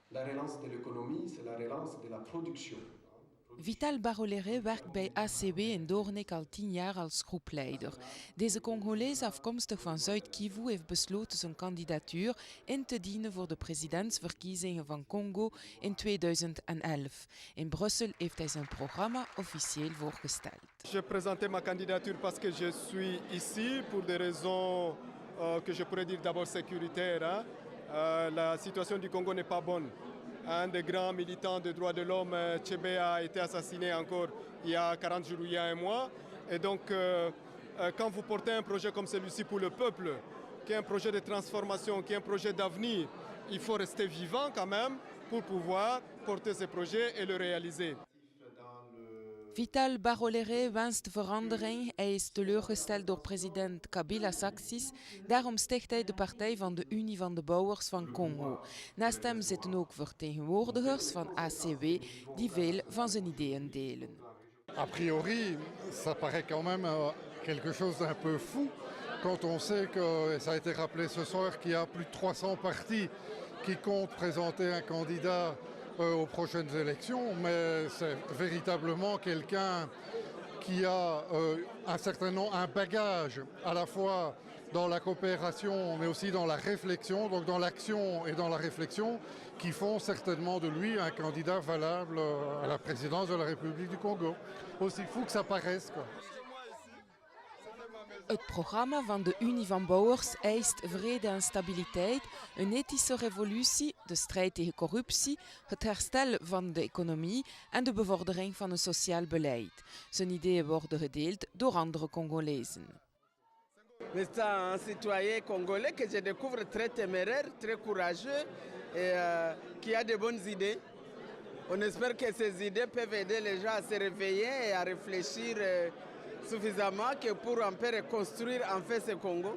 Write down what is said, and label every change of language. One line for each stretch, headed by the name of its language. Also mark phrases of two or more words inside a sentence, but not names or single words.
French: La relance de l'économie, c'est la relance de la production.
Dutch: Vital Barolere werkt bij ACW in Doornik al 10 jaar als groepleider. Deze Congolees, afkomstig van Zuid-Kivu, heeft besloten zijn kandidatuur in te dienen voor de presidentsverkiezingen van Congo in 2011. In Brussel heeft hij zijn programma officieel voorgesteld.
French: J'ai présenté ma candidature parce que je suis ici pour des raisons que je pourrais dire d'abord sécuritaires. La situation du Congo n'est pas bonne. Un des grands militants des droits de l'homme, Tchebe, a été assassiné encore il y a 40 jours, il y a un mois. Et donc, quand vous portez un projet comme celui-ci pour le peuple, qui est un projet de transformation, qui est un projet d'avenir, il faut rester vivant quand même pour pouvoir porter ce projet et le réaliser.
Dutch: Vital Barolere wenst verandering. Hij is teleurgesteld door president Kabila's acties. Daarom sticht hij de Partij van de Unie van de Bouwers van Congo. Naast hem zitten ook vertegenwoordigers van ACW die veel van zijn ideeën delen.
French: A priori, ça paraît quand même quelque chose d'un peu fou quand on sait que, ça a été rappelé ce soir, qu'il y a plus de 300 partis qui comptent présenter un candidat aux prochaines élections, mais c'est véritablement quelqu'un qui a un bagage à la fois dans la coopération mais aussi dans la réflexion, donc dans l'action et dans la réflexion, qui font certainement de lui un candidat valable à la présidence de la République du Congo. Aussi fou que ça paraisse, quoi.
Dutch: Het programma van de Unie van Bouwers eist vrede en stabiliteit, een ethische revolutie, de strijd tegen corruptie, het herstel van de economie en de bevordering van een sociaal beleid. Zijn ideeën worden gedeeld door andere Congolezen.
French: Mais c'est un citoyen congolais que je découvre très téméraire, très courageux et qui a de bonnes idées. On espère que ces idées peuvent aider les gens à se réveiller et à réfléchir suffisamment que pour en faire reconstruire en fait ce Congo.